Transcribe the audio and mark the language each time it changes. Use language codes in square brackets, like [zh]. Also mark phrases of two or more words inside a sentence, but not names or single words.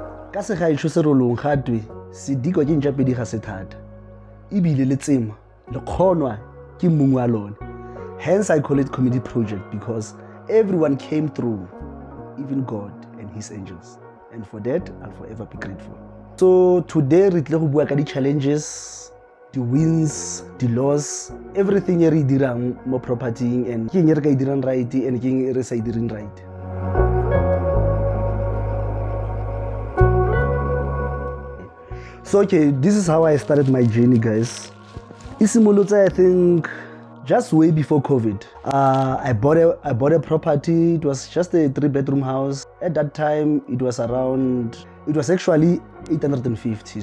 [tn] Ka se gaetsho se rolong gatwe se dikwa ke ntjapedi ga se thata ebile le tsema le kgonwa ke mmung wa lone. [en] Hence I call it community project because everyone came through, even God and his angels, and for that I'll forever be grateful. So today [tn] re tle go bua ka di [en] challenges, the wins, the loss, everything [tn] e re dirang mo [en] property and [tn] ke eng re ka dirang [en] right and [tn] ke eng re sa dirang right. [en] So okay, this is how I started my journey, guys. Isimolotse, I think just way before COVID. I bought a property. It was just a 3-bedroom house. At that time, it was actually 850.